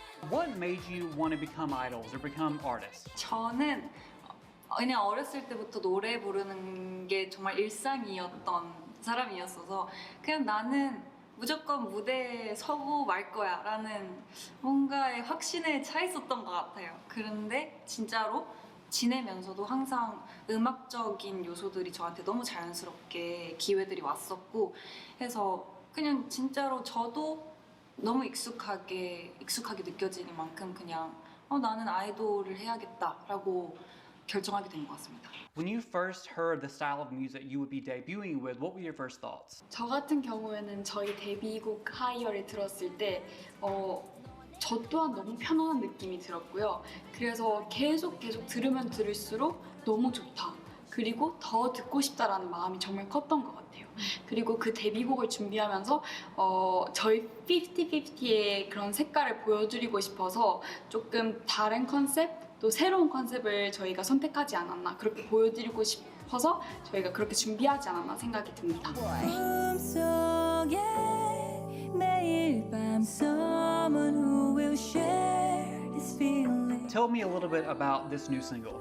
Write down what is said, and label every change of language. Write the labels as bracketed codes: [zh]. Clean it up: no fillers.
[en] What made you want to become idols or become artists? [ko] 저는 그냥 어렸을 때부터 노래 부르는 게 정말 일상이었던 사람이었어서 그냥 나는 무조건 무대에 서고 말 거야 라는 뭔가의 확신에 차 있었던 것 같아요. 그런데 진짜로 지내면서도 항상 음악적인 요소들이 저한테 너무 자연스럽게 기회들이 왔었고 해서 그냥 진짜로 저도 너무 익숙하게 느껴지는 만큼 그냥 나는 아이돌을 해야겠다라고 결정하게 된 것 같습니다. [en] When you first heard the style of music you would be debuting with, what were your first thoughts? [ko] 저 같은 경우에는 저희 데뷔곡 하이어를 들었을 때 저 또한 너무 편안한 느낌이 들었고요. 그래서 계속 들으면 들을수록 너무 좋다. 그리고 더 듣고 싶다라는 마음이 정말 컸던 것 같아요. 그리고 그 데뷔곡을 준비하면서 저희 50/50의 그런 색깔을 보여드리고 싶어서 조금 다른 컨셉, 또 새로운 컨셉을 저희가 선택하지 않았나, 그렇게 보여드리고 싶어서 저희가 그렇게 준비하지 않았나 생각이 듭니다. 꿈속에 매일 밤 [en] someone who will share this feeling. Tell me a little bit about this new single.